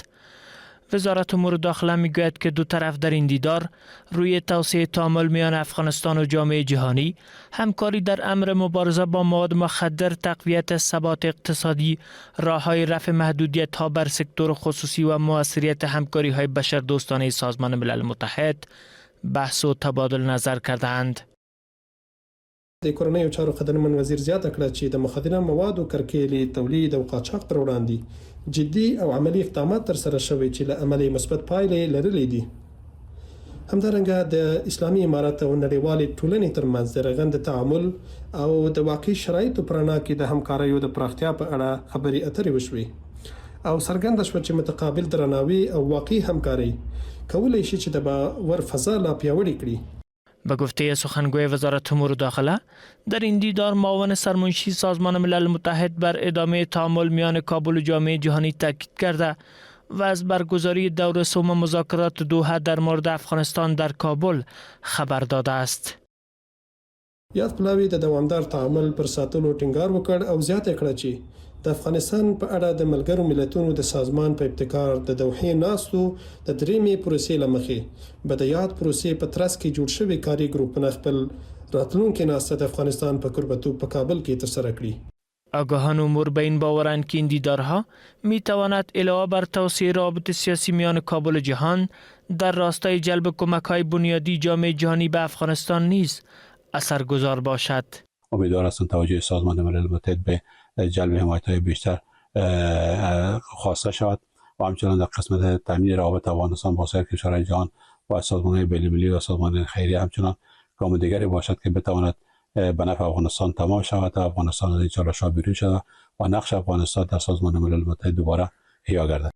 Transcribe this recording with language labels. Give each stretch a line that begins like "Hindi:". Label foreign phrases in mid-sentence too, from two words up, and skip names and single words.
Persian: وزارت امور داخله میگوید که دو طرف در این دیدار روی توسعه تعامل میان افغانستان و جامعه جهانی، همکاری در امر مبارزه با مواد مخدر، تقویت ثبات اقتصادی، راههای رفع محدودیت‌ها بر سکتور خصوصی و موثریت همکاری‌های بشردوستانه سازمان ملل متحد بحث و تبادل نظر کردند.
Pashto: د کورنیو چارو خدمت وزیر زیاته کړه چې د مخدره موادو کرکېلي تولید او قاچاق پر وړاندې جدي او عملی اقدامات تر سره شوي چې له عملي مثبت پایلې لرلې دي. همدارنګه د اسلامي امارت او نړیوالې ټولنې ترمنځ د رغند تعامل او د واقعي شرایطو پر اړه کې د همکاریو د پراختیا په اړه خبرې اترې وشوي او څرګنده شوه چې متقابل درناوی او واقعي همکاري کولای شي چې د باور فضا لا پیاوړې کړي.
Persian: به گفته سخنگوی وزارت امور داخله، در این دیدار معاون سرمنشی سازمان ملل متحد بر ادامه تعامل میان کابل و جامعه جهانی تاکید کرده و از برگزاری دور سوم مذاکرات دوحه در مورد افغانستان در کابل خبر داده است.
Pashto: یاد پلاوی د دوامدار تعامل پر ساتلو ټینګار وکړ او زیاته کړه چې د افغانستان په اړه د ملګرو ملتونو د سازمان په ابتکار د دوحې ناستو د دریمې پروسې لمخې به د یاد پروسې په ترڅ کې جوړ شوی کاري ګروپونه خپل راتلونکي ناسته د افغانستان په قربتوب په کابل کې ترسره کړي.
Persian: آگاهان امور به این باورند که این دیدارها می تواند علاوه بر توسعه روابط سیاسی میان کابل و جهان در راستای جلب کمک‌های بنیادی جامعه جهانی به افغانستان نیز اثرگذار باشد. امیدوار هستم توجه سازمان ملل متحد به جلب حمایت‌های بیشتر خواسته شود و همچنان در قسمت تامین روابط افغانستان با سایر کشورهای جهان و سازمان‌های بین‌المللی و سازمان خیریه همچنان گام دیگری باشد که بتواند به نفع افغانستان تمام شود و افغانستان از این چالش‌ها بیرون شود و نقش افغانستان در سازمان ملل متحد دوباره احیا گردد.